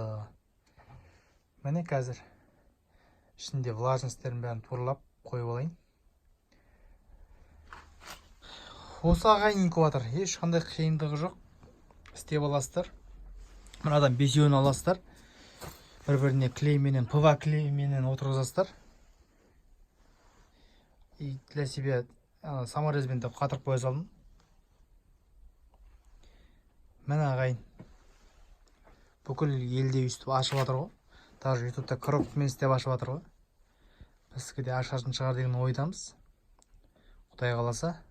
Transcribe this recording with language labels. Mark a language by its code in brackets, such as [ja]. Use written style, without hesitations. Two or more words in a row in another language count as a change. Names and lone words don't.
[kk] Міне қазір ішінде влажностьтерін бәрін турлап қойып алайын. Осы ағайын инкубатор ешқандай қиындығы жоқ. Істеп аласыздар. Мынадан 5-еуін аласыздар. Бір-біріне клейменен, ПВА клейменен отырғызасыздар. [ru] И для себя [kk] саморезбен деп қатырып қоя салдым. Міне ағайын. Бүкіл елде өйстіп ашып жатыр ғой. Даже ютубта кропмен істеп ашып жатыр ғой. Бізге де ашатын шығар деген ойдамыз. Құдай қаласа.